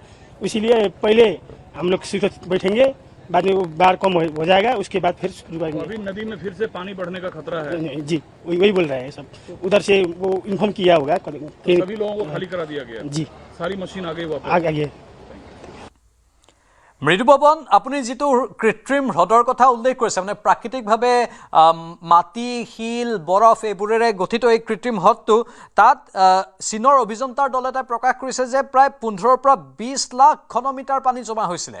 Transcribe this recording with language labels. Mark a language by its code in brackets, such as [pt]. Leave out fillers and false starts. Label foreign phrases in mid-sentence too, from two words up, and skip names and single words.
[hi] इसीलिए पहले हम लोग सुरक्षित बैठेंगे, बाद में वो बाढ़ कम हो जाएगा, उसके बाद फिर शुरू करेंगे। अभी नदी में फिर से पानी बढ़ने का खतरा है। जी वही बोल रहे हैं सब, उधर से वो इन्फॉर्म किया होगा। तो सभी लोगों को खाली करा दिया गया। जी सारी मशीन आ गई वापस। आ गई। [as] মৃদু পৱন, আপুনি যিটো কৃত্ৰিম হ্ৰদৰ কথা উল্লেখ কৰিছে, মানে প্ৰাকৃতিকভাৱে মাটি, শিল, বৰফ এইবোৰেৰে গঠিত এই কৃত্ৰিম হ্ৰদটো, তাত চীনৰ অভিযন্তাৰ দল এটাই প্ৰকাশ কৰিছে যে প্ৰায় 15 পৰা 20 লাখ ঘনমিটাৰ পানী জমা হৈছিলে।